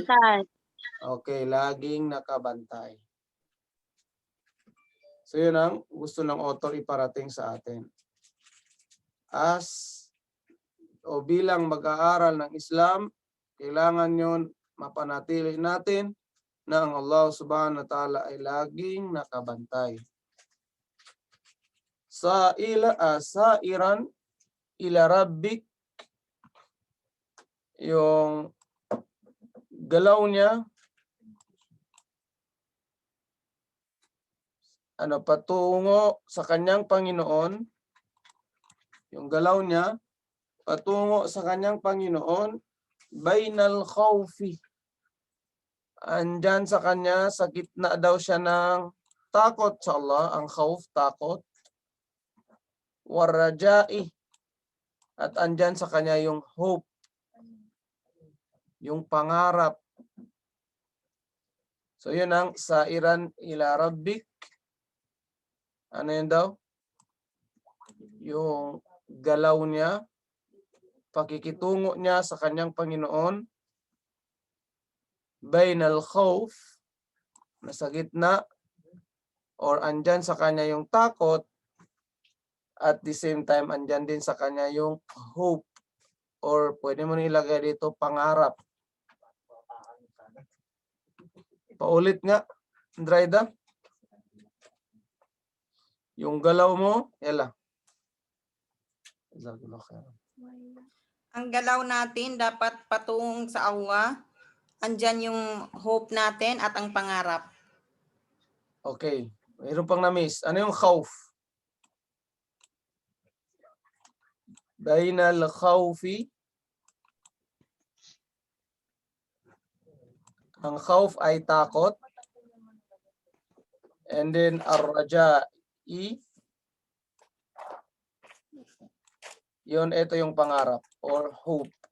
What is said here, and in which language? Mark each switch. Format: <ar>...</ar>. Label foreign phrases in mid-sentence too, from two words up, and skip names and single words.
<tl>okay, laging nakabantay. So yun ang gusto ng author iparating sa atin. O bilang mag-aaral ng Islam, kailangan yun mapanatili natin na ang Allah</tl> <ar>سبحانه وتعالى</ar> <tl>ay laging nakabantay.</tl> <ar>سائرا إلى ربك,</ar> <tl>yung galaw niya, patungo sa kanyang Panginoon, yung galaw niya, patungo sa kanyang Panginoon,</tl> <ar>بين الخوف.</ar> <tl>Andyan sa kanya, sa gitna daw siya ng takot sa Allah, ang khawf, takot.</tl> <ar>والرجاء.</ar> <tl>At andyan sa kanya yung hope, yung pangarap. So yun ang</tl> <ar>سائرا إلى ربك.</ar> <tl>Ano yun daw? Yung galaw niya, pakikitungo niya sa kanyang Panginoon,</tl> <ar>بين الخوف,</ar> <tl>nasa gitna, or andyan sa kanya yung takot,</tl> <en>at the same time,</en> <tl>andyan din sa kanya yung hope, or pwede mo nilagay dito, pangarap. Paulit nga, Andraida. Yung galaw mo, yala. Ang galaw natin dapat patung sa Allah. Andyan yung hope natin at ang pangarap. Okay. Mayroon pang na-miss. Ano yung khawf?</tl> <ar>بين الخوف.</ar> <tl>Ang khawf ay takot.</tl> <en>And then ar-raja'i.</en> <tl>Yun, ito yung pangarap or hope.</tl>